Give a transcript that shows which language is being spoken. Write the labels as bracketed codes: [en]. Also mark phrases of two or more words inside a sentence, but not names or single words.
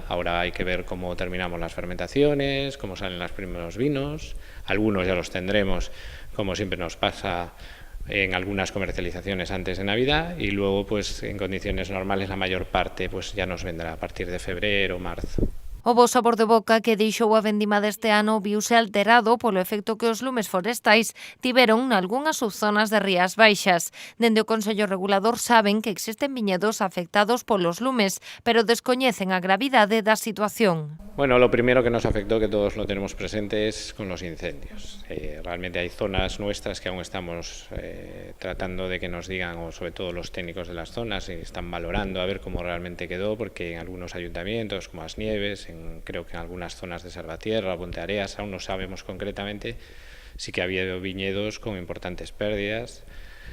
[es] Ahora hay que ver cómo terminamos las fermentaciones, cómo salen los primeros vinos. Algunos ya los tendremos, como siempre nos pasa en algunas comercializaciones antes de Navidad, y luego pues en condiciones normales la mayor parte pues ya nos vendrá a partir de febrero o marzo. [gl] O bo sabor de boca que deixou a vendima deste ano viuse alterado polo efecto que os lumes forestais tiveron nalgunhas subzonas de Rías Baixas. Dende o Consello Regulador saben que existen viñedos afectados polos lumes, pero descoñecen a gravidade da situación. [es] Bueno, lo primero que nos afectó, que todos lo tenemos presente, es con los incendios. Realmente hay zonas nuestras que aún estamos tratando de que nos digan, o sobre todo los técnicos de las zonas, y están valorando a ver cómo realmente quedó, porque en algunos ayuntamientos, como Asnieves, creo que en algunas zonas de Salvatierra, Ponteareas, aún no sabemos concretamente, sí que ha habido viñedos con importantes pérdidas.